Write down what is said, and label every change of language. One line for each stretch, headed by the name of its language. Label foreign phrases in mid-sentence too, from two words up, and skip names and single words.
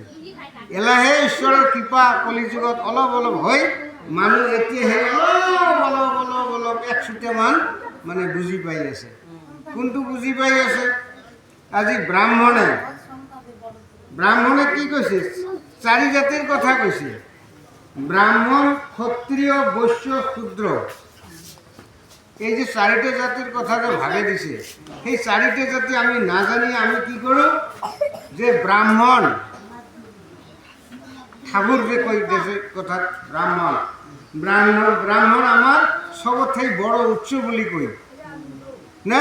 Assamese: এলাহে ঈশ্বৰৰ কৃপা কলিযুগত অলপ অলপ হৈ মানুহ এতিয়া সেই অলপ 100মান মানে বুজি পাই আছে। কোনটো বুজি পাই আছে? আজি ব্ৰাহ্মণে কি কৈছে? 4 জাতিৰ কথা কৈছে।
Bangla: ব্রাহ্মণ, ক্ষত্রিয়, বৈশ্য, শূদ্র, এই যে 4টে জাতির কথা যে ভাগে দিছে, সেই 4টে জাতি আমি না জানি আমি কি করো যে ব্রাহ্মণ ঠাকুর যে কই দেশে কথা ব্রাহ্মণ আমার সবথেকে বড় উচ্চ বলি কই না।